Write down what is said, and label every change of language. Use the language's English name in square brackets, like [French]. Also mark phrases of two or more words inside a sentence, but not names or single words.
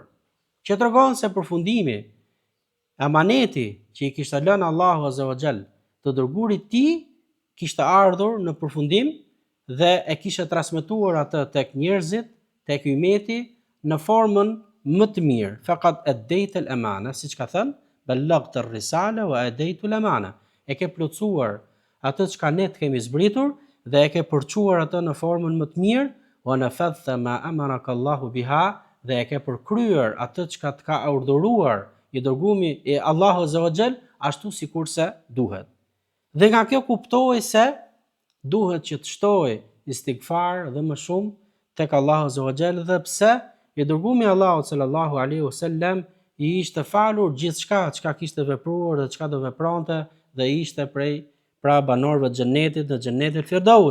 [Albanian] Që tregon se përfundimi, amaneti që i kishte lënë Allahu [Arabic] عز وجل [Albanian] të dërguarit ti kishte ardhur në përfundim dhe e kishte transmetuar atë tek njerëzit, tek ummeti në formën më të mirë. [Arabic] فقد أديت الأمانة, [Albanian] siç ka thënë, [Arabic] بلغت الرسالة وأديت الأمانة. [Albanian] E ke plotësuar atë çka ne të kemi zbritur dhe e ke përçuar atë në formën më të mirë, [Arabic] ونفذت ما أمرك الله بها, [Albanian] dhe e ke përkryer atë çka të ka urdhëruar i dërgumi e Allahu [Arabic] عز وجل [Albanian] ashtu sikurse duhet. Dhe nga kjo kuptoi se duhet që të shtoj istighfar dhe më shumë tek Allahu [Arabic] عز وجل, [Albanian] dhe pse i dërgumi Allahu [Arabic] صلى الله عليه وسلم [Albanian] i ishte falur gjithçka çka kishte vepruar dhe çka do vepronte, dhe ishte prej pra banorëve të xhenetit dhe xhenetit Firdaus.